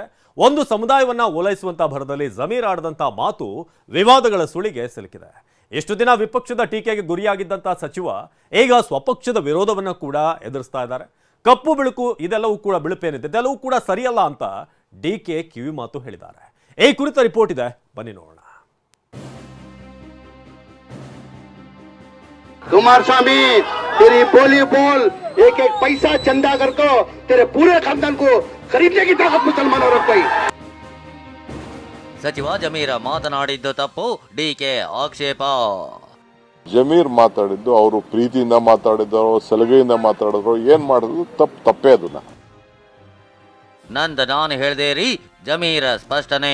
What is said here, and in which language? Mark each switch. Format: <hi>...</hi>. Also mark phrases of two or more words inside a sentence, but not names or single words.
<kn>ಒಂದು ಸಮುದಾಯವನ್ನ ಓಲೈಸುವಂತ ಭರದಲ್ಲಿ ಜಮೀರ್ ಆಡದಂತ ಮಾತು ವಿವಾದಗಳ ಸುಳಿಗೆ ಸಿಲುಕಿದೆ. ಎಷ್ಟು ದಿನ ವಿಪಕ್ಷದ ಟೀಕೆಗೆ ಗುರಿಯಾಗಿದ್ದಂತ ಸಚಿವ ಈಗ ಸ್ವಪಕ್ಷದ ವಿರೋಧವನ್ನ ಕೂಡ ಎದುರಿಸ್ತಾ ಇದ್ದಾರೆ. ಕಪ್ಪು ಬಿಳುಕು ಇದೆಲ್ಲವೂ ಕೂಡ ಬಿಳುಪೇನಿದೆ, ಇದೆಲ್ಲವೂ ಕೂಡ ಸರಿಯಲ್ಲ ಅಂತ ಡಿಕೆ ಕಿವಿ ಮಾತು ಹೇಳಿದ್ದಾರೆ. ಈ ಕುರಿತ ರಿಪೋರ್ಟ್ ಇದೆ, ಬನ್ನಿ ನೋಡೋಣ.</kn> <hi>कुमारस्वामी तेरी बोली बोल, एक एक पैसा चंदा कर को तेरे पूरे खानदान को खरीदने की ताकत मुसलमानों रख पाई.</hi> <kn>ಸಚಿವ ಜಮೀರ್ ಮಾತನಾಡಿದ್ದು ತಪ್ಪು, ಡಿಕೆ ಆಕ್ಷೇಪ. ಜಮೀರ್ ಮಾತಾಡಿದ್ದು ಅವರು ಪ್ರೀತಿಯಿಂದ ಮಾತಾಡಿದ್ರು, ಸಲಹೆಯಿಂದ ಮಾತಾಡಿದ್ರು, ಏನ್ ಮಾಡಿದ್ರು ತಪ್ಪೇ ಅದನ್ನ. ನಂದು ನಾನು ಹೇಳ್ದೆ ರೀ, ಜಮೀರ್ ಸ್ಪಷ್ಟನೆ.</kn>